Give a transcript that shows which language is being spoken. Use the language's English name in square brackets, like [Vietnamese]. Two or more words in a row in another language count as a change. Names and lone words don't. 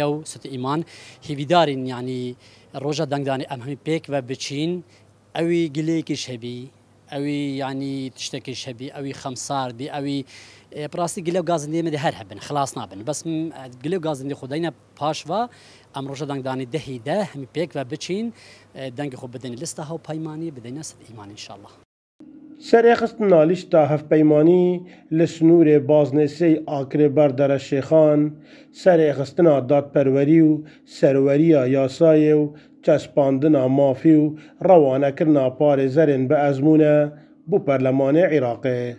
[Kurdish] و سوت ئیمان هیویدارین یعنی ڕۆژە دەنگدانی ئەم هەمی پێک و بچین ئەوی گلەیەکیش هەبی ئەوی ینی تشتێکیش هەبی ئەوی خەمسار بی ئەوی پڕاستی گلە و گازندێمەدە هەر هەبن خلاص نابن بەس گلە و گازندی خودینە پاشوە ئەم ڕۆژە دەنگدانی دەهیدە هەمی پێک و بچین دەنگی خۆ بدەین لستە هاوپەیمانی بدەینە سەد ئیمان ئینشاءالله. Serêxistina lîsta hevpeymanî li Snûrê Baznê Sêy Akrê berdere Şêxan, serêxistina dadperwerî û serweriya yasayê û çespandina mafî û rewanekirina parêzerên bi ezmûne bû Perlemanê Iraqê.